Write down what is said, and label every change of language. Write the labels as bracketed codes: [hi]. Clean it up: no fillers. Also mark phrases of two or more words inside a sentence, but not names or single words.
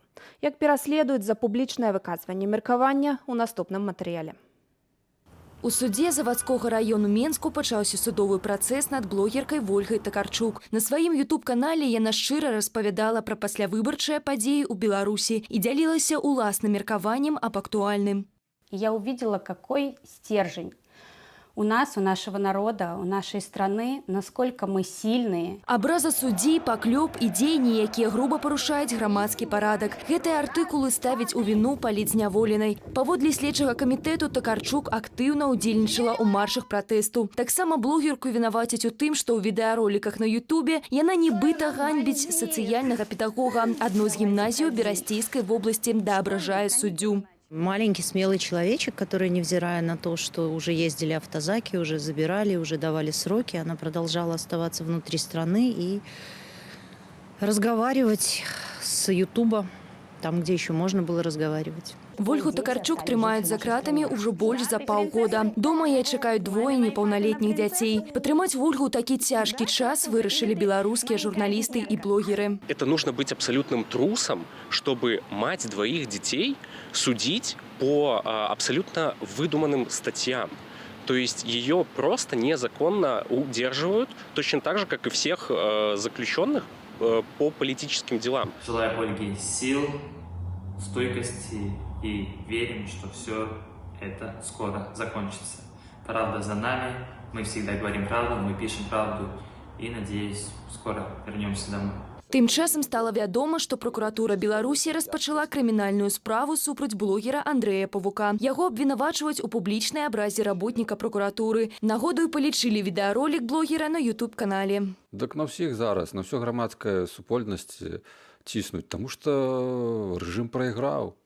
[be] Як пераследуюць за публічнае выказванне меркавання у наступным матэрыяле. У судзе Заводскога району Менску пачаўся судовы працэс над блогеркай Вольгай Такарчук. На сваім ютуб-канале яна шчыра распавядала пра паслявыбарчыя падзеі ў Беларусі і дзялілася уласным меркаваннем аб актуальным. [ru] Я увидела, какой стержень у нас, у нашего народа, у нашей страны, насколько мы сильные. [be] Абраза суддзей, паклёп і дзеянні, якія груба парушаюць грамадскі парадак. Гэтыя артыкулы ставяць у віну палітзняволенай. Паводле следчага камітэту Такарчук актыўна ўдзельнічала ў маршах пратэсту. Таксама блогерку вінавацяць у тым, што ў відэароліках на Ютубе яна нібыта ганьбіць сацыяльнага педагога адной з гімназій Берасцейскай вобласці да абражае суддзю. [ru] Маленький смелый человечек, который, невзирая на то, что уже ездили автозаки, уже забирали, уже давали сроки, она продолжала оставаться внутри страны и разговаривать с Ютуба, там, где еще можно было разговаривать. [be] Вольгу Такарчук трымаюць за кратамі ўжо больш за паўгода. Дома яе чакаюць 2 непаўналетніх дзяцей. Падтрымаць Вольгу ў такі цяжкі час вырашылі беларускія журналісты і блогеры. [ru] Это нужно быть абсолютным трусом, чтобы мать 2 детей судить по абсолютно выдуманным статьям. То есть ее просто незаконно удерживают, точно так же, как и всех заключенных по политическим делам. Желаю Ольге сил, стойкости и верим, что все это скоро закончится. Правда за нами, мы всегда говорим правду, мы пишем правду и, надеюсь, скоро вернемся домой. [be] Тым часам стала вядома, што прокуратура Беларусі распачала крымінальную справу супраць блогера Андрэя Павука. Яго абвінавачваюць у публічнай абразе работніка прокуратуры. Нагодаю палічылі відэаролік блогера на ютуб-канале. Так на ўсіх зараз, на ўсё грамадская супольнасць ціснуць, таму што рэжым прайграў.